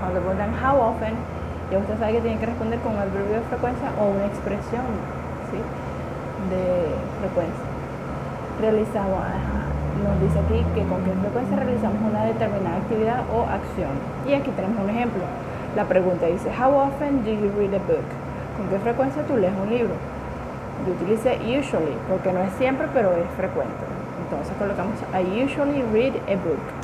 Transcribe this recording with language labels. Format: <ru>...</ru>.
<es>Cuando preguntan</es> <en>how often,</en> <es>ya usted sabe que tienen que responder con un adverbio de frecuencia o una expresión, ¿sí?, de frecuencia. Realizamos, nos dice aquí que con qué frecuencia realizamos una determinada actividad o acción. Y aquí tenemos un ejemplo. La pregunta dice,</es> <en>how often do you read a book?</en> <es>¿Con qué frecuencia tú lees un libro? Yo utilicé</es> <en>usually,</en> <es>porque no es siempre, pero es frecuente. Entonces colocamos,</es> <en>I usually read a book.</en>